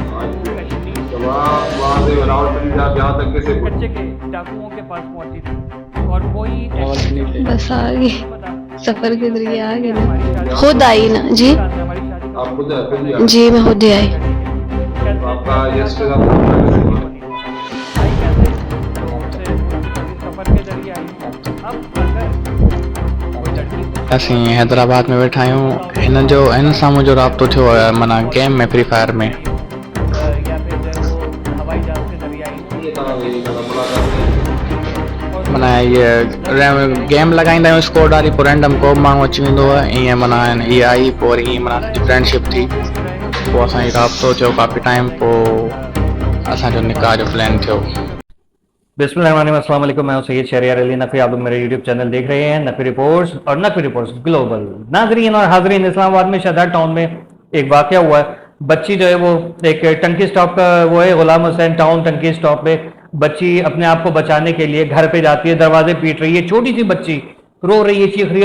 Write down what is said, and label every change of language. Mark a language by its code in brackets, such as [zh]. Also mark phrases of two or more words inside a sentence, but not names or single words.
[ur] بچے کے ڈاکوؤں کے پاس پہنچی تھی اور کوئی بس آ گئی، سفر کے ذریعے آ گئی نا. خود آئی نا جی, آپ خود جی میں خود ہی آئی. آپ کا یس [sd] असीं हैदराबाद में वेठा आहियूं। हिन जो हिन साम्हूं जो राब्तो थियो आहे माना गेम में, फ्री फायर में। माना ये गेम लॻाईंदा आहियूं स्कोड वारी, पोइ रैंडम को माण्हू अची वेंदो आहे ईअं। माना इहा आई पोइ वरी ईअं माना फ्रेंडशिप थी, पोइ असांजी राब्तो थियो काफ़ी टाइम, पोइ असांजो निकाह जो प्लान थियो। [ar] بسم الله الرحمن الرحيم، السلام عليكم. [ur] میں ہوں سید شہریار علی نقوی. آپ لوگ میرے [en] YouTube channel [ur] دیکھ رہے ہیں نقوی رپورٹس اور نقوی رپورٹس گلوبل. ناظرین اور حاضرین، اسلام آباد میں شہداد ٹاؤن میں ایک واقعہ ہوا ہے. بچی جو ہے وہ ایک ٹنکی سٹاپ کا وہ ہے غلام حسین ٹاؤن ٹنکی سٹاپ پے، بچی اپنے آپ کو بچانے کے لیے گھر پے جاتی ہے، دروازے پیٹ رہی ہے، چھوٹی سی بچی رو رہی ہے، چیخ رہی ہے.